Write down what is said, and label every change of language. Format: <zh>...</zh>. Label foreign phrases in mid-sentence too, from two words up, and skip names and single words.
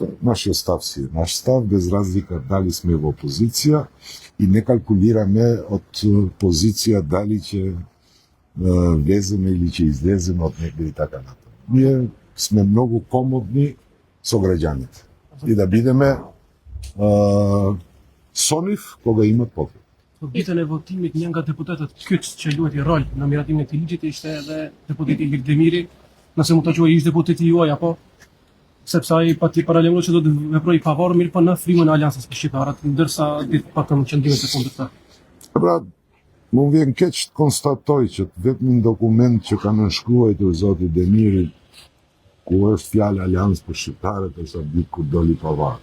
<mk>Нашиот став си е наш став, без разлика дали сме во опозиција и не калкулираме од позиција дали ќе влеземе или ќе излеземе од некој и така натаму. Ние сме многу комодни со граѓаните и да бидеме со нив кога имат потреба.</mk> <sq>Битен e votimit një nga deputetët kyç që luajti rol në miratimin e këtij ligji ishte edhe deputeti Ilir Demiri, nëse mund ta quaj ish deputeti juaj apo sepse ai pati paralajmëruar që do të veprojë pavarur mirë po në frymën e Aliancës për shqiptarët, ndërsa ditë patëm qëndrimet e kundërta. Pra, më vjen keq të konstatoj që vetëm dokument që ka nënshkruar zoti Demiri, ku është fjalë Aliancë për shqiptarët, është ditë kur doli pavarur.</sq>